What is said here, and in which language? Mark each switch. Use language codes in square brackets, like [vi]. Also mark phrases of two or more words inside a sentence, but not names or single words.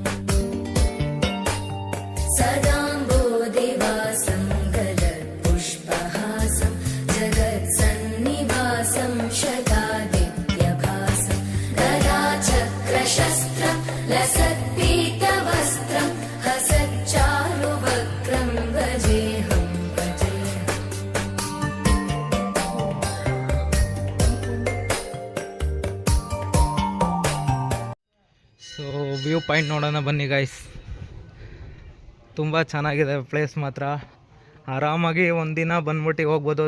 [sa] सदाम्बोधिवासं गलत्पुष्पहासं जगत्सन्निवासं शतादित्यभासं चक्रशस्त्रं लसत्पीतवस्त्रं हसच्चारुवक्त्रं भजेऽहं [kn] ಸೊ [en] view point [kn] ನೋಡೋಣ ಬನ್ನಿ ಗೈಸ್. ತುಂಬ ಚೆನ್ನಾಗಿದೆ ಪ್ಲೇಸ್ ಮಾತ್ರ. ಆರಾಮಾಗಿ ಒಂದಿನ ಬಂದ್ಬಿಟ್ಟು ಹೋಗ್ಬೋದು.